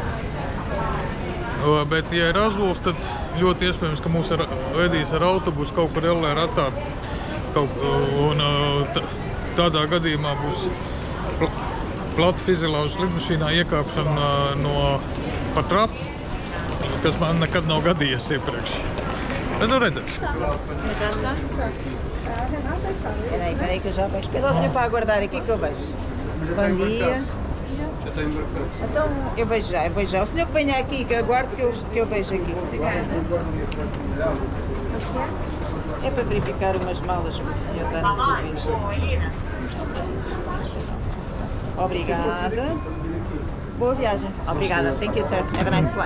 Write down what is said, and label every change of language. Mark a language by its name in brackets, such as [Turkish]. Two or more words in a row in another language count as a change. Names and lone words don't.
[Latvian] Bet, ja ir Azuls, tad ļoti iespējams, ka mūs vedīs ar autobusu kaut kur LR-atā. Un tādā gadījumā būs plata fizilāžas lidmašīnā iekāpšana pa trapu, kas man nekad nav gadījies iepriekš. Bet nu redzēs. [Portuguese] Peraí que eu já vou esperar para aguardar aqui que eu vejo. Bom dia. Então, eu vejo já. O senhor que venha aqui, que eu aguardo que eu vejo aqui. É para verificar umas malas que o senhor está na revista. Obrigada. Boa viagem. Obrigada. [English] Thank you, sir. Have a nice flight.